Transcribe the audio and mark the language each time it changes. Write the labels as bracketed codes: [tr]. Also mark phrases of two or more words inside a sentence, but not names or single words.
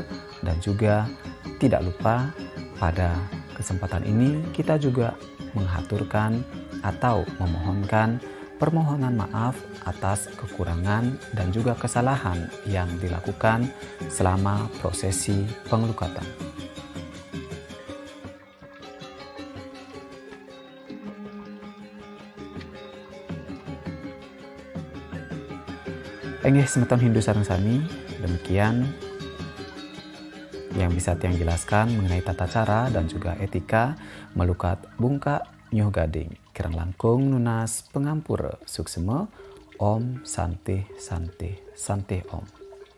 [id] Dan juga tidak lupa pada kesempatan ini kita juga menghaturkan atau memohonkan permohonan maaf atas kekurangan dan juga kesalahan yang dilakukan selama prosesi pengelukatan. [ban] Enggih semeton Hindu sareng sami, [id] demikian yang bisa tiang jelaskan mengenai tata cara dan juga etika melukat [ban] bungka Nyo Gading. Kirang langkung nunas pengampura suksema. [sa] Om Santi Santi Santi Om.